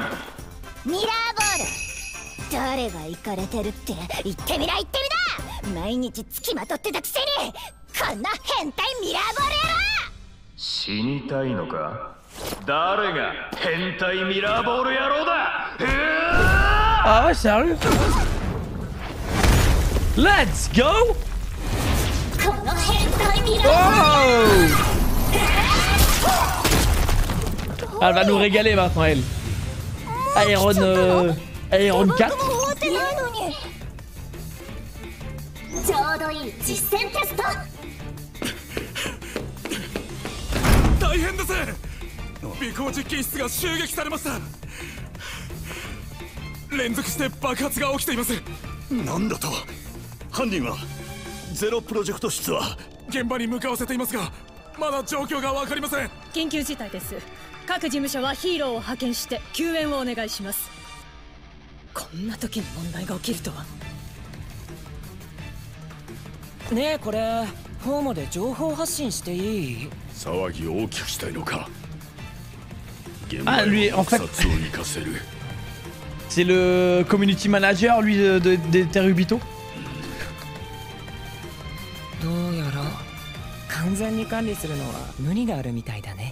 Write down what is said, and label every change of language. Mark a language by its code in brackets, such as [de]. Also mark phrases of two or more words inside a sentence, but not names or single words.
[ja] ミラーボール誰がイカれてるって言ってみな言ってみな。毎日つきまとってたくせにこんな変態ミラーボール野郎。死にたいのか。誰が変態ミラーボール野郎だ。 [fr] Ah ouais, sérieux? [en] Let's go! Oh! [fr] Elle va nous régaler maintenant, elle. Iron 4. [ja] ちょうどいい実践テスト。大変です。尾行実験室が襲撃されました。連続して爆発が起きています。なんだと。犯人はゼロプロジェクト室は現場に向かわせていますが、まだ状況が分かりません。緊急事態です。各事務所はヒーローを派遣して救援をお願いします。こんな時に問題が起きるとは。ねえ、これフォーマで情報発信していい？騒ぎを大きくしたいのか。 [fr] Ah lui en fait c'est le [en] community manager [fr] lui des Terubito. [ja] どうやら完全に管理するのは無理があるみたいだね。